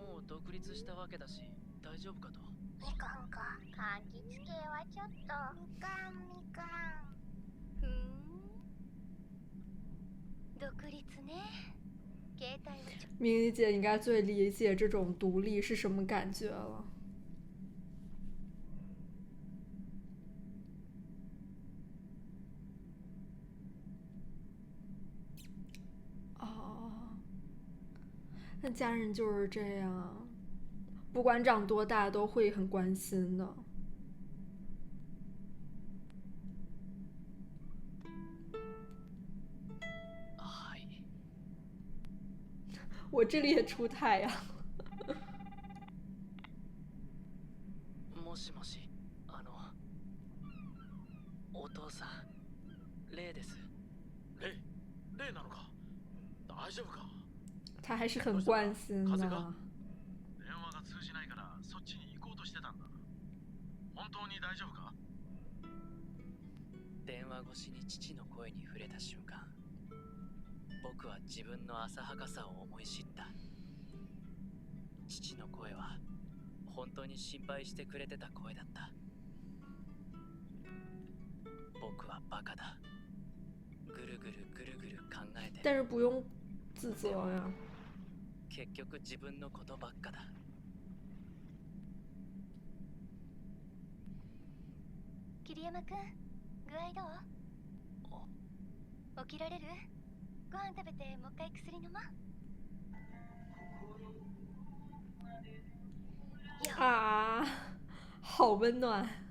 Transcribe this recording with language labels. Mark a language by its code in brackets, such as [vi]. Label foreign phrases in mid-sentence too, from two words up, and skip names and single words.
[ja] 独立したわけだし大丈夫かと。みかんか。柑橘系はちょっと。みかんみかん。ふん。独立ね。携帯はちょ [zh] 明丽姐应该最理解这种独立是什么感觉了。哦，那家人就是这样，不管长多大都会很关心的。 [ja] はい。 [zh] 我这里也出太阳。 [ja] もしもし、お父さん、レイです。レイなのか。大丈夫か。 [zh] 他还是很关心的。 [ja] 電話が通じないからそっちに行こうとしてたんだ。本当に大丈夫か。電話越しに父の声に触れた瞬間、僕は自分の浅はかさを思い知った。父の声は本当に心配してくれてた声だった。僕はバカだ。ぐるぐるぐるぐる考えて。 [zh] 但是不用自责呀。 [ja] 結局自分のことばっかだ。桐山くん、具合どう？起きられる？ご飯食べてもう一回薬飲もう。 [zh] 啊，好温暖。